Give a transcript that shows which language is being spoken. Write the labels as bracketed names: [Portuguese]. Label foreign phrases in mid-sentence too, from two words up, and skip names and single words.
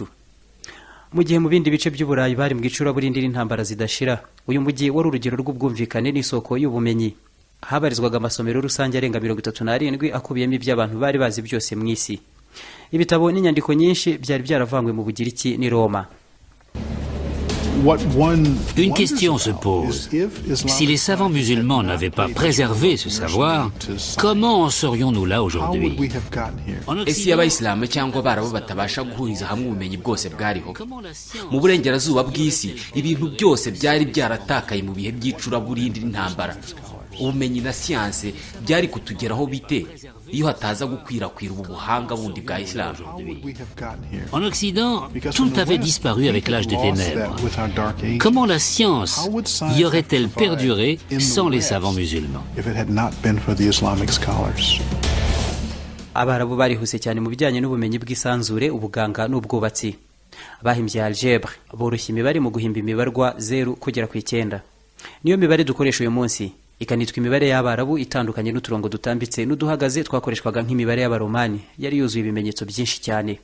[Kinyarwanda] Mu gihe mu bindi bice by'Uburayi bari mu icuraburindi n'intambara zidashira, uyu mujyi wari urugero rw'ubwumvikane n'isoko y'ubumenyi. Habarizwaga amasomero rusange arenga 37 akubiyemo iby'abantu bari bazi byose mu isi. Ibitabo n'inyandiko nyinshi byari byaravangwe mu Bugiriki n'i Roma. [French] Une question se pose. Si les savants musulmans n'avaient pas préservé ce savoir, comment en serions-nous là aujourd'hui? [Kinyarwanda] Ese y'Abayisilamu cyangwa Abarabu batabasha guhuriza hamwe ubumenyi bwose bwariho? Mu burengerazuba bw'isi ibintu byose byari byaratakaye mu bihe by'icuraburindi n'intambara. Ubumenyi na siyanse byari kutugeraho bite iyo hataza gukwirakwira ubu buhanga bundi bwa Islam? [French] En Occident, tout avait disparu avec l'âge des ténèbres. Comment la science y aurait-elle perduré sans les savants musulmans? [Kinyarwanda] Abarabu barihuse cyane mu bijyanye n'ubumenyi bw'isanzure, ubuganga n'ubwubatsi. Bahimbye algebre, boroshya imibare mu guhimba imibarwa 0 kugera ku 9. Niyo mibare dukoresha uyu munsi, ikanitwa imibare y'Abarabu itandukanye n'uturongo dutambitse n'uduhagaze twakoreshwaga nk'imibare y'Abaromani, yari yuzuye ibimenyetso byinshi cyane.